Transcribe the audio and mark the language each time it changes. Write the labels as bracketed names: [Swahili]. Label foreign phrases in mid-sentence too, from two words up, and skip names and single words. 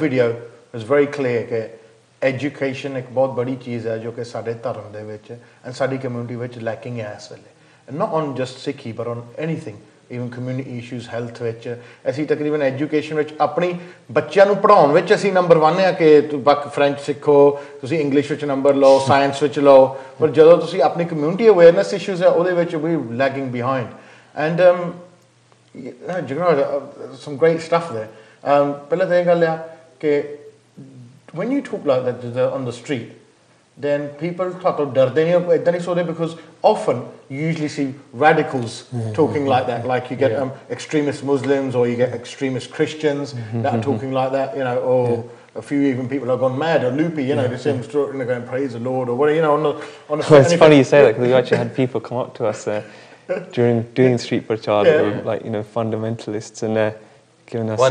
[English] video is very clear [Punjabi] ਕਿ ਐਜੂਕੇਸ਼ਨ ਇੱਕ ਬਹੁਤ ਬੜੀ ਚੀਜ਼ ਹੈ ਜੋ ਕਿ ਸਾਡੇ ਧਰਮ ਦੇ ਵਿੱਚ ਐਂਡ ਸਾਡੀ ਕਮਿਊਨਿਟੀ ਵਿੱਚ ਲੈਕਿੰਗ ਹੈ ਇਸ ਵੇਲੇ [English] not on just Sikhi but on anything even community issues health [Punjabi] ਵਿੱਚ ਅਸੀਂ ਤਕਰੀਬਨ ਐਜੂਕੇਸ਼ਨ ਵਿੱਚ ਆਪਣੀ ਬੱਚਿਆਂ ਨੂੰ ਪੜ੍ਹਾਉਣ ਵਿੱਚ ਅਸੀਂ ਨੰਬਰ 1 ਆ ਕਿ ਫਰੈਂਚ ਸਿੱਖੋ ਤੁਸੀਂ ਇੰਗਲਿਸ਼ ਵਿੱਚ ਨੰਬਰ ਲਓ ਸਾਇੰਸ ਵਿੱਚ ਲਓ ਪਰ ਜਦੋਂ ਤੁਸੀਂ ਆਪਣੀ [English] community awareness issues [Punjabi] ਹੈ ਉਹਦੇ ਵਿੱਚ ਵੀ [English] lagging behind and some great stuff there. [Punjabi] ਪਹਿਲਾਂ ਤਾਂ ਇਹ ਗੱਲ ਆ ਕਿ [English] when you talk like that on the street then people start to [Punjabi] ਡਰਦੇ ਨਹੀਂ ਇਦਾਂ ਨਹੀਂ ਸੋਚਦੇ [English] because often you usually see radicals talking like that, like you get extremist Muslims or you get extremist Christians that are talking like that, or a few even people have gone mad or loopy, the same story, and they're going praise the Lord or whatever, on the well, it's funny you say that because we actually had people come up to us during doing street prachar that were like fundamentalists and giving us